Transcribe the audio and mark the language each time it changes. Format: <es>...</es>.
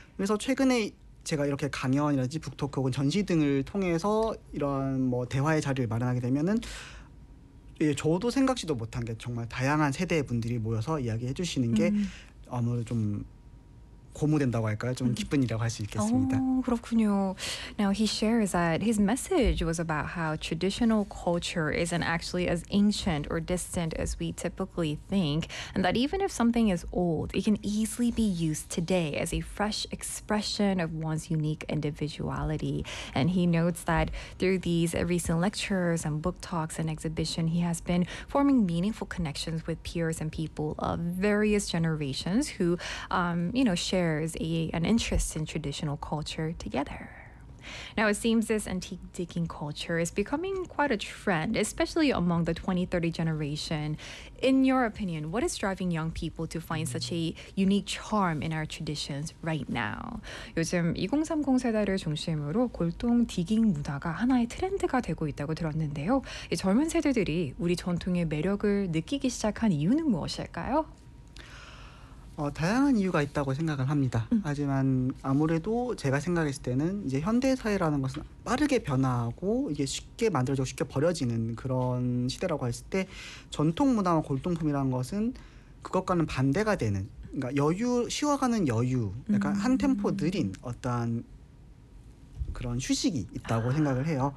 <ko>그래서 최근에 제가 이렇게 강연이라든지 북토크 혹은 전시 등을 통해서 이런 뭐 대화의 자리를 마련하게 되면은 예, 저도 생각지도 못한 게 정말 다양한 세대의 분들이 모여서 이야기해 주시는 게 아무래도 좀 고무된다고 할까요? 좀 기쁜이라고 할 수 있겠습니다. 오, 그렇군요.</ko> <en>Now he shares that his message was about how traditional culture isn't actually as ancient or distant as we typically think, and that even if something is old, it can easily be used today as a fresh expression of one's unique individuality. And he notes that through these recent lectures and book talks and exhibition, he has been forming meaningful connections with peers and people of various generations who, you know, shares an interest in traditional culture together. Now, it seems this antique digging culture is becoming quite a trend, especially among the 20-30 generation. In your opinion, what is driving young people to find such a unique charm in our traditions right now?</en> <ko>요즘 2030 세대를 중심으로 골동 디깅 문화가 하나의 트렌드가 되고 있다고 들었는데요. 이 젊은 세대들이 우리 전통의 매력을 느끼기 시작한 이유는 무엇일까요? 다양한 이유가 있다고 생각을 합니다. 하지만 아무래도 제가 생각했을 때는 이제 현대 사회라는 것은 빠르게 변화하고 이게 쉽게 만들어지고 쉽게 버려지는 그런 시대라고 했을 때 전통 문화와 골동품이라는 것은 그것과는 반대가 되는, 그러니까 여유, 쉬어가는 여유, 약간 한 템포 느린 어떠한 그런 휴식이 있다고 생각을 해요.</ko>